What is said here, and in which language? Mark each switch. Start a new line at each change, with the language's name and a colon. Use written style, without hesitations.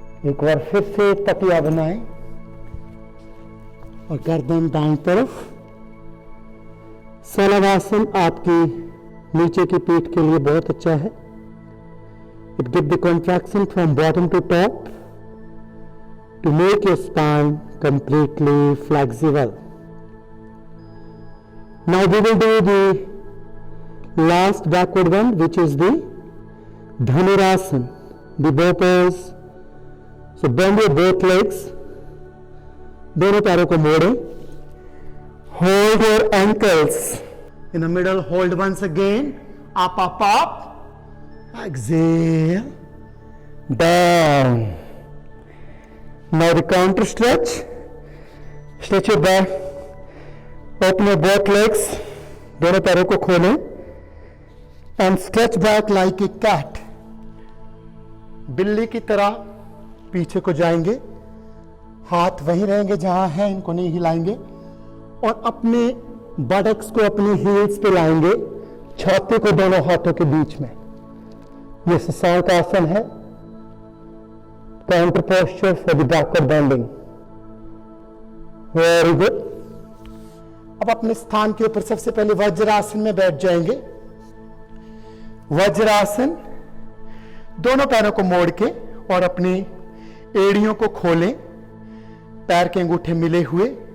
Hindi: एक बार फिर से तकिया बनाएं और गर्दन दाईं तरफ। सलवासन आपकी नीचे की पीठ के लिए बहुत अच्छा है।
English: It give the contraction from bottom to top to make your spine completely flexible. Now we will do the last backward one, which is the Dhanurasana, the bow pose. So bend your both legs,
Hindi: दोनों पैरों को मोड़ें.
English: Hold your ankles in the middle. Hold once again. Up, up, up. Exhale. Down. Now the counter stretch. Stretch your back. Open your both legs.
Hindi: दोनों पैरों को खोलें.
English: And stretch back like a cat.
Hindi: बिल्ली की तरह पीछे को जाएंगे. हाथ वहीं रहेंगे जहां हैं, इनको नहीं हिलाएंगे. और अपने बटक्स को अपने हील्स पे लाएंगे. छाती को दोनों हाथों के बीच में. ये शशांक आसन है.
English: Counter posture for the backward bending. Very good.
Hindi: अब अपने स्थान के ऊपर सबसे पहले वज्रासन में बैठ जाएंगे. वज्रासन, दोनों पैरों को मोड़ के और अपनी एड़ियों को खोलें, पैर के अंगूठे मिले हुए.